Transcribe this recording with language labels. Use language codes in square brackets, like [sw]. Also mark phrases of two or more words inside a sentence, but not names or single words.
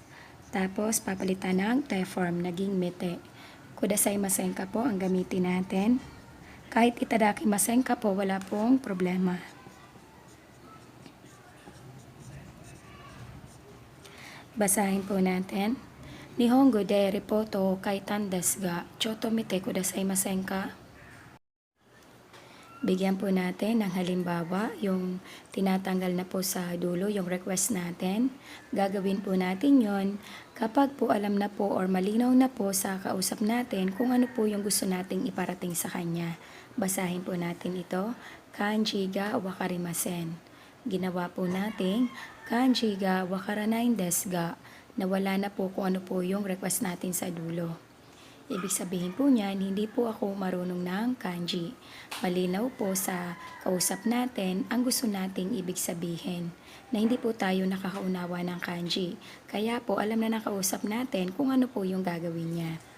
[tl] Tapos, papalitan ng te form, naging mete. [ja] くださいませんか [tl] po ang gamitin natin. Kahit [ja] いただきませんか [tl] po, wala pong problema. Basahin po natin. [ja] 日本語でレポート書いたんですがちょっと見てくださいませんか? [tl] Bigyan po natin ng halimbawa yung tinatanggal na po sa dulo yung request natin. Gagawin po natin yon kapag po alam na po or malinaw na po sa kausap natin kung ano po yung gusto nating iparating sa kanya. Basahin po natin ito. [ja] 漢字が分かりません. [tl] Ginawa po natin [ja] 漢字が分からないですが. [tl] Nawala na po kung ano po yung request natin sa dulo. Ibig sabihin po niyan, hindi po ako marunong ng kanji. Malinaw po sa kausap natin ang gusto nating ibig sabihin na hindi po tayo nakakaunawa ng kanji. Kaya po alam na ng kausap natin kung ano po yung gagawin niya.